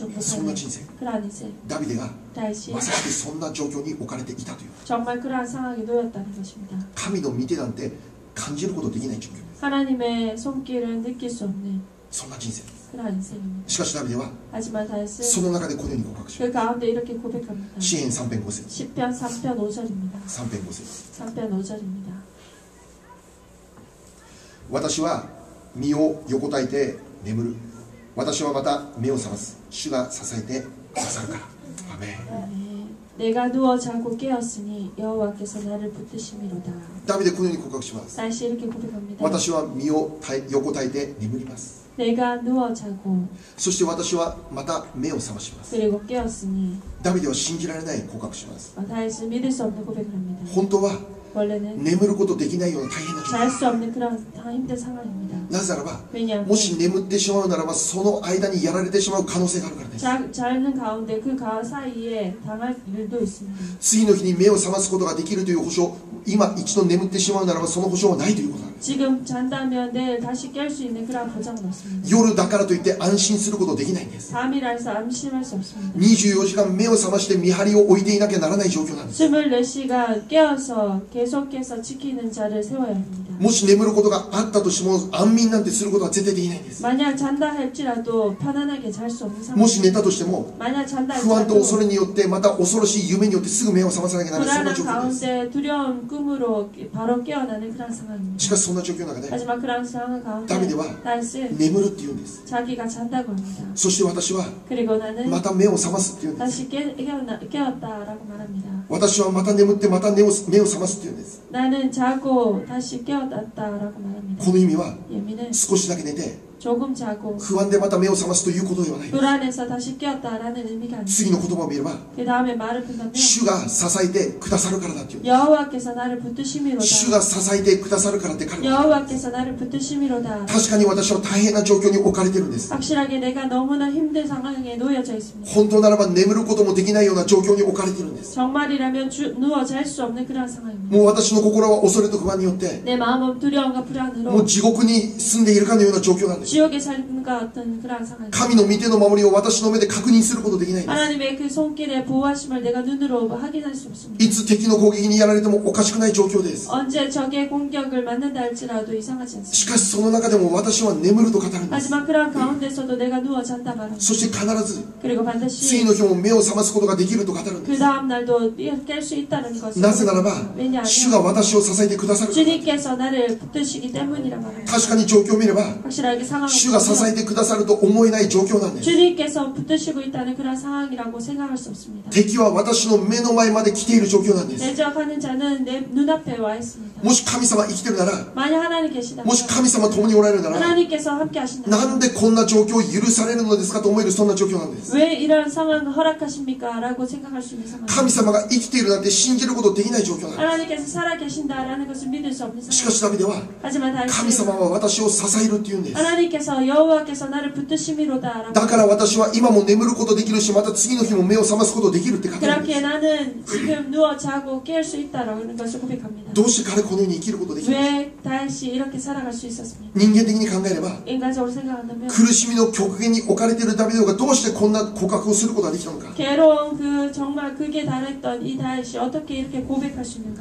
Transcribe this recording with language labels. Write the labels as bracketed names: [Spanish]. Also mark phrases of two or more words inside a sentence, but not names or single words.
[Japanese] そんな [Korean] 못하는 [Japanese] 人生。 [Korean] 그러한 인생. [Japanese] ダビデが [Korean] 다윗이 [Japanese] まさしくそんな状況に置かれていたという。 [Korean] 정말 그러한 상황에 놓였다는 것입니다. [Japanese] 神の御手なんて感じることできない状況です。 [Korean] 하나님의 손길을 느낄 수 없는 [Japanese] そんな人生です。 [Korean] 그러한 인생입니다. [Japanese] しかしダビデは [Korean] 하지만 [Japanese] そ [Korean] 다윗은 [Japanese] の中でこのように告白しま [Korean] 그 가운데 이렇게 고백합니다. [Japanese] す。詩編3編5節。 [Korean] 10편 3편 5절입니다. [Japanese] 3 編5節。 [Korean] 3편 5절입니다. [Japanese] 私は身を横たえて眠る。私はまた目を覚ます。主が支えてくださるから。アメン。 [Korean] 내가 누워 자고 깨었으니 여호와께서 나를 붙드심이로다. [Japanese] ダビデこのように告白します。 [Korean] 다시 이렇게 고백합니다. [Japanese] 私は身を横たえて眠ります。 [Korean] 내가 누워 자고 [Japanese] そして私はまた目を覚まします。 [Korean] 그리고 깨었으니 [Japanese] ダビデは信じられない告白します。 [Korean] 다윗은 믿을 수 없는 고백을 합니다. [Japanese] 本当は [Korean] 원래는 [Japanese] 眠ることできないような大変な状況。 [Korean] 잘 수 없는 그런 힘든 상황입니다. [Japanese] なぜならば、 [Korean] 왜냐하면 [Japanese] もし眠ってしまうならば、その間にやられてしまう可能性があるからです。 [Korean] 자는 가운데 그 사이에 당할 일도 있습니다. [Japanese] 次の日に目を覚ますことができるという保証、今一度眠ってしまうならば、その保証はないということなんです。 [Korean] 지금 잔다면 내일 다시 깰 수 있는 그런 보장은 없습니다. [Japanese] 夜だからといって安心することできないんです。 [Korean] 밤이라 해서 안심할 수 없습니다. [Japanese] 24 時間目を覚まして見張りを置いていなきゃならない状況なんです。 [Korean] 24시간 깨어서 계속해서 지키는 자를 세워야 합니다. [Japanese] もし眠ることがあったとしても、安眠なんてすることは絶対できないんです。 [Korean] 만약 잔다 할지라도 편안하게 잘 수 없는 상황. [Japanese] もし寝たとしても、 [Korean] 만약 잔다 [Japanese] 不安と恐 [Korean] 할지라도 [Japanese] れによってまた恐ろしい夢によってすぐ目を覚まさなきゃならない、そんな [Korean] 불안한 [Japanese] 状況です。 [Korean] 가운데 두려운 꿈으로 바로 깨어나는 그런 상황입니다. [Japanese] しかしそんな状況の中で [Korean] 하지만 그런 상황 가운데 다윗은 다윗은 [Japanese] 眠るって言うんです。 [Korean] 자기가 잔다고 합니다. [Japanese] そして私は [Korean] 그리고 나는 [Japanese] また目を覚ますって言うんです。 [Korean] 다시 깨었다라고 말합니다. [Japanese] 私はまた眠ってまた目を覚ますって言うんです。 [Korean] 나는 자고 다시 깨어났다라고 말합니다. [Japanese] この意味は [Korean] 의미는 [Japanese] 少しだけ寝て [Korean] 조금 자고 [Japanese] 不安でまた目を覚ますということではない。 [Korean] 불안해서 다시 깨었다라는 의미가 아닙니다. [Japanese] 次の言葉を見れば、 [Korean] 그 다음에 말을 본다면 [Japanese] 主が支えてくださるからだっていう。 [Korean] 여호와께서 나를 붙드심이로다. [Japanese] 主が支えてくださるからって彼は。 [Korean] 여호와께서 나를 붙드심이로다. [Japanese] 確かに私は大変な状況に置かれてるんです。 [Korean] 확실하게 내가 너무나 힘든 상황에 놓여져 있습니다. [Japanese] 本当ならば眠ることもできないような状況に置かれているんです。 [Korean] 정말이라면 누워 잘 수 없는 그런 상황입니다. [Japanese] もう私の心は恐れと不安によって、 [Korean] 내 마음은 두려움과 [Japanese] もう [Korean] 불안으로 [Japanese] 地獄に住んでいるかのような状況なんです。 [Korean] 지옥에 사는 것 같은 그런 상황입니다. [Japanese] 神の御手の守りを私の目で確認することできないんです。 [Korean] 하나님의 그 손길의 보호하심을 내가 눈으로 확인할 수 없습니다. [Japanese] いつ敵の攻撃にやられてもおかしくない状況です。 [Korean] 언제 적의 공격을 맞는다 할지라도 이상하지 [Japanese] し [Korean] 않습니다. [Japanese] かしその中でも私は眠ると語るんです。 [Korean] 하지만 그런 가운데서도 내가 누워 잔다 말합니다. [Japanese] そして必ず [Korean] 그리고 [Japanese] 次 [Korean] 반드시 [Japanese] の日も目を覚ますことができると語るんで [Korean] 그 [Japanese] す。 [Korean] 다음 날도 깰 수 있다는 것을 [Japanese] なぜならば [Korean] 왜냐하면 [Japanese] 主が私を支えてくださるから。 [Korean] 주님께서 나를 붙드시기 때문이라 말합니다. [Japanese] 確かに状況を見れば [Korean] 확실하게 상황을 [Japanese] 主が支え [Korean] 보면 [Japanese] てくださると思えない状況なんです。 [Korean] 주님께서 붙드시고 있다는 그런 상황이라고 생각할 수 없습니다. [Japanese] 敵は私の目の前まで来ている状況なんです。 [Korean] 대적하는 자는 내 눈앞에 와 있습니다. [Japanese] もし神様生きてるなら、 [Korean] 만약 하나님 계시다면 [Japanese] もし神様共におられるなら、 [Korean] 하나님께서 함께 하신다면 [Japanese] なんでこんな状況を許されるのですかと思えるそんな状況なんです。 [Korean] 왜 이런 상황을 허락하십니까? 라고 생각할 수 있는 [Japanese] 神 [Korean] 상황입니다. [Japanese] 様が生きているなんて信じることできない状況なんで [Korean] 하나님께서 살아 계신다라는 것을 믿을 수 없는 [Japanese] す。しかし [Korean] 상황입니다. [Japanese] ダビデは [Korean] 하지만 [Japanese] 神様 [Korean] 다윗은 [Japanese] は私を支えるって言うんです。 [Korean] 하나님께서 여호와께서 나를 붙드심이로다라고 [Japanese] だから私は今も眠ることできるし、また次の日も目を覚ますことできるって語るんで [Korean] 그렇게 [Japanese] す。 [Korean] 나는 지금 누워 자고 깨울 수 있다라는 것을 고백합니다. [Japanese] どうして彼このように生きることできるのか。 [Korean] 왜 다윗이 이렇게 살아갈 수 있었습니까? [Japanese] 人間的に考えれば、 [Korean] 인간적으로 생각한다면 [Japanese] 苦しみの極限に置かれているダビデがどうしてこんな告白をすることができたのか。 [Korean] 괴로운 그 정말 극에 달했던 이 다윗이 어떻게 이렇게 고백할 수 있는가?